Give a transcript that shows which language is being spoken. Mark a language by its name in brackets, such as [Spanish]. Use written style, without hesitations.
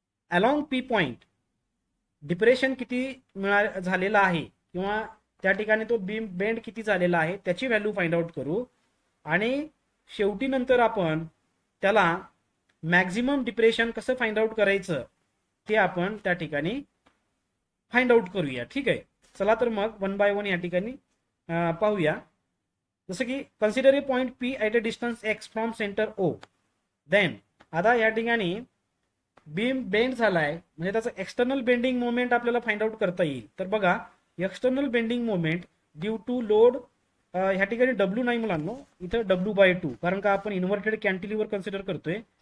[Marathi] Along P point depression किती झालेला आहे किंवा त्या ठिकाणी तो बीम बेंड किती झालेला आहे त्याची व्हॅल्यू फाइंड आउट करू आणि शेवटी नंतर आपण त्याला मॅक्झिमम डिप्रेशन कसं फाइंड आउट करायचं ते आपण त्या ठिकाणी फाइंड आउट करूया. ठीक आहे. चला तर मग वन बाय वन या ठिकाणी पाहूया. जसं की [English] Consider a point P at a distance X from centre O. [Marathi] Then आता या ठिकाणी बीम बेंड झालाय म्हणजे त्याचं एक्सटर्नल बेंडिंग मोमेंट आपल्याला फाइंड आउट करता येईल. तर बघा external bending moment due to load ह्या ठिकाणी W नाही मुलांनो, इथं W/2, कारण का आपण इन्व्हर्टेड कॅन्टिलिव्हर कन्सिडर करतोय.